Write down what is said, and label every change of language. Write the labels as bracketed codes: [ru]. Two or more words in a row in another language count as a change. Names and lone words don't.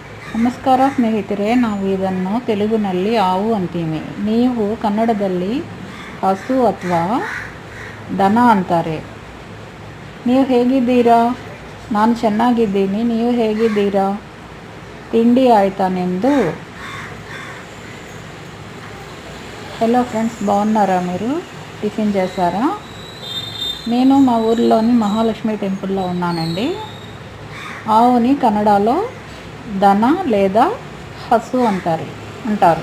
[kn] ನಮಸ್ಕಾರ ಸ್ನೇಹಿತರೆ, ನಾವು ಇದನ್ನು ತೆಲುಗಿನಲ್ಲಿ ಆವು ಅಂತೀವಿ. ನೀವು ಕನ್ನಡದಲ್ಲಿ ಹಸು ಅಥವಾ ದನ ಅಂತಾರೆ. ನೀವು ಹೇಗಿದ್ದೀರಾ? ನಾನು ಚೆನ್ನಾಗಿದ್ದೀನಿ. ನೀವು ಹೇಗಿದ್ದೀರಾ? ತಿಂಡಿ ಆಯ್ತಾ ನಿಂದು. [te] హలో ఫ్రెండ్స్, బాగున్నారా? మీరు టిఫిన్ చేశారా? నేను మా ఊర్లోని మహాలక్ష్మి టెంపుల్లో ఉన్నానండి. ఆవుని కన్నడలో దన లేదా హసు అంటారు.